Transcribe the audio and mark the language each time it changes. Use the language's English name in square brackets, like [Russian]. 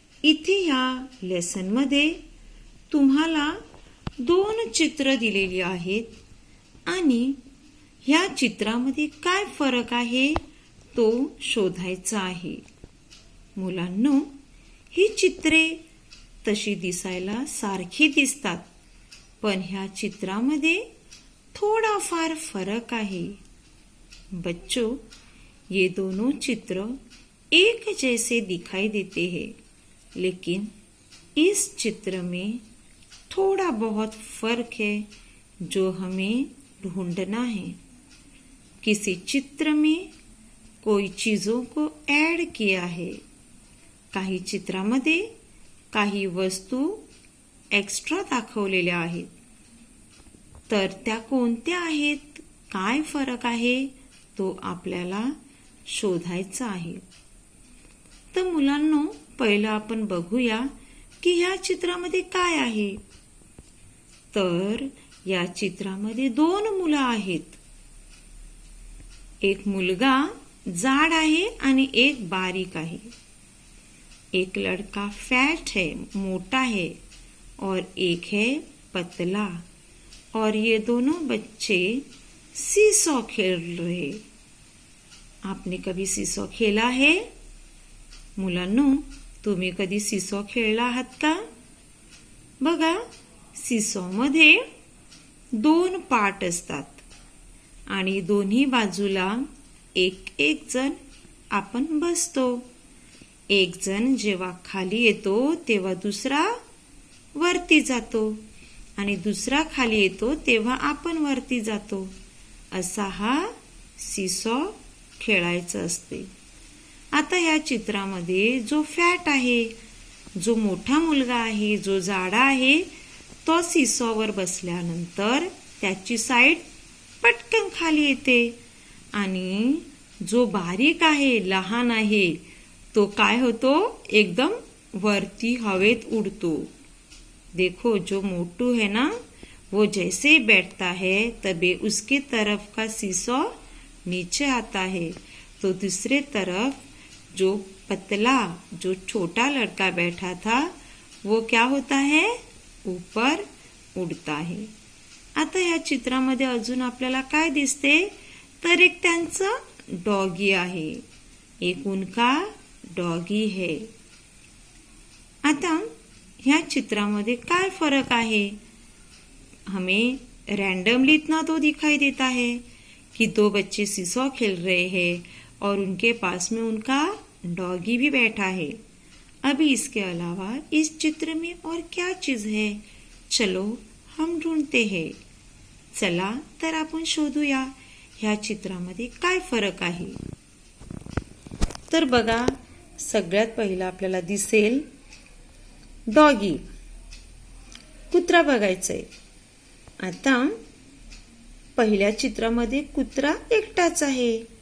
[Marathi] इथे या लेसनमध्ये तुम्हाला 2 चित्र दिलेली आहेत आणि ह्या चित्रामध्ये काय फरक आहे तो शोधायचा आहे. मुलांनो, ही चित्रे तशी दिसायला सारखी दिसतात, पण ह्या चित्रामध्ये थोडाफार फरक आहे. [Hindi] बच्चों, ये दोनों चित्र एक जैसे दिखाई देते हैं, लेकिन इस चित्र में थोड़ा बहुत फर्क है जो हमें ढूंढना है. किसी चित्र में कोई चीजों को ऐड किया है. [Marathi] काही चित्रामध्ये काही वस्तू एक्स्ट्रा दाखवलेल्या आहेत. तर त्या कोणत्या आहेत, काय फरक आहे तो आपल्याला शोधायचा आहे. तर मुलांनो, पहिलं आपण बघूया की ह्या चित्रामध्ये काय आहे. तर या चित्रामध्ये 2 मुलं आहेत. एक मुलगा जाड आहे आणि एक बारीक आहे. [Hindi] एक लड़का फैट है, मोटा है, और एक है पतला. और ये दोनों बच्चे सीसॉ खेल रहे. आपने कभी सीसॉ खेला है? [Marathi] मुलांनो, तुम्ही कधी सीसॉ खेळला आहात का? बघा, सीसॉ मध्ये 2 पाट असतात आणि दोन्ही बाजूला एक जण आपण बसतो. एक जण जेव्हा खाली येतो तेव्हा दुसरा वरती जातो आणि दुसरा खाली येतो तेव्हा आपण वरती जातो. असा हा सीसॉ खेळायचा असते. आता या चित्रामध्ये जो फॅट आहे, जो मोठा मुलगा आहे, जो जाडा आहे, तो सीसॉवर बसल्यानंतर त्याची साईड पटकन खाली येते आणि जो बारीक आहे, लहान आहे, तो काय होतो, एकदम वरती हवेत उडतो. [Hindi] देखो, जो मोटू है ना, वो जैसे ही बैठता है तभी उसके तरफ का सीसॉ नीचे आता है, तो दूसरे तरफ जो पतला, जो छोटा लड़का बैठा था, वो क्या होता है, ऊपर उड़ता है. [Marathi] आता या चित्रामध्ये अजून आपल्याला काय दिसते, तर एक त्यांचं डॉगी आहे. [Hindi] एक उनका डॉगी है. [Marathi] आता ह्या चित्रामध्ये काय फरक आहे. [Hindi] हमें रैंडमली इतना तो दिखाई देता है कि 2 बच्चे सीसॉ खेल रहे हैं और उनके पास में उनका डॉगी भी बैठा है. अभी इसके अलावा इस चित्र में और क्या चीज है, चलो हम ढूंढते हैं. [Marathi] चला तर आपण शोधूया ह्या चित्रामध्ये काय फरक आहे. तर बघा, सगळ्यात पहिला आपल्याला दिसेल डॉगी, कुत्रा बघायचंय. आता पहिल्या चित्रामध्ये कुत्रा एकटाच आहे.